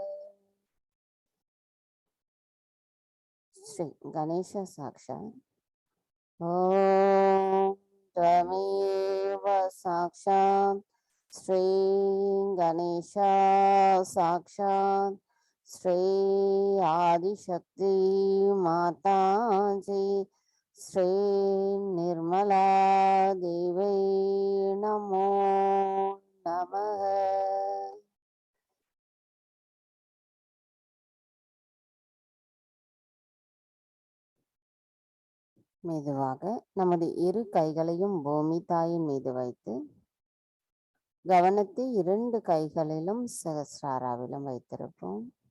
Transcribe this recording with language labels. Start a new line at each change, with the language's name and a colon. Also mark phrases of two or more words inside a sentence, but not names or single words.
Sanskrit: श्री गणेश साक्षात् ॐ त्वमेव साक्षात् श्री गणेश साक्षात् श्री आदिशक्ति माताजी श्री निर्मला देवी नमो नमः।
Tamil: மெதுவாக நமது இரு கைகளையும் பூமி தாயின் மீது வைத்து கவனத்தை 2 கைகளிலும் சகஸ்ராராவிலும் வைத்திருப்போம்.